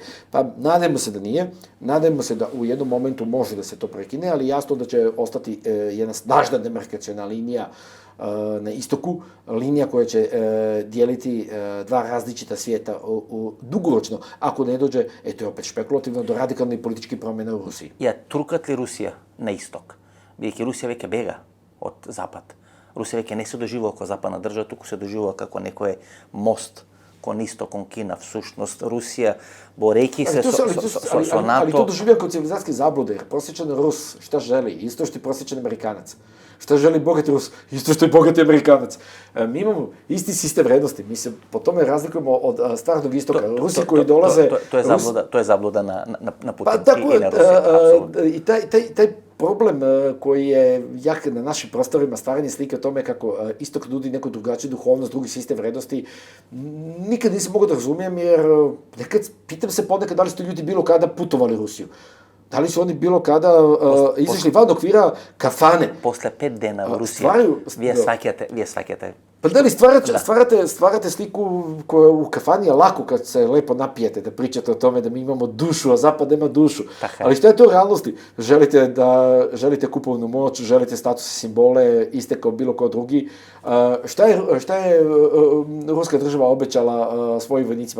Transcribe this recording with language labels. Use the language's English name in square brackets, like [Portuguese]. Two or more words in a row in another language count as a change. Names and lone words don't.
[Serbian] Pa nadajmo se da nije, nadajmo se da u jednom momentu može da se to prekine, ali jasno da će ostati jedna snažna demarkaciona linija na istoku, linija koja će dijeliti dva različita svijeta dugoročno, ako ne dođe, eto je opet špekulativno, do radikalnih političkih promjena u Rusiji. [Macedonian] Ја трукат ли Русија на исток? Бидејќи Русија веќе бега од Запад. Русија веќе не се доживува како западна држава, туку се доживува како некој мост кон исток, кон Кина. Всушност, Русија, борејќи се со НАТО... [Serbian] Ali to doživljava kao civilizacijske zablude, jer prosječan Rus šta želi? Isto što je prosječan Amerikanac. Šta želi bogati Rus? Isto što je bogati Amerikanac. Mi imamo isti sistem vrednosti, mi se po tome razlikujemo od starog istoka. Rusi koji dolaze... To je zabluda na Putin i na Rusiji, i taj problem koji je jak na našim prostorima, stvaranje slike o tome kako istok nudi neku drugačiju duhovnost, drugi sistem vrednosti, nikad nisam mogao da razumijem, jer pitam se ponekad da li su ljudi bilo kada putovali u Rusiju. Da li su oni bilo kada izašli van okvira kafane? [Macedonian] После 5 дена во Русија, вие сваќате. [Serbian] Pa da li stvarate sliku koja u kafani je lako kad se lepo napijete, da pričate o tome da mi imamo dušu, a Zapad nema dušu. Ali šta je to u realnosti? Želite kupovnu moć, želite statuse, simbole, iste kao bilo ko drugi. Šta je ruska država obećala svojim vojnicima?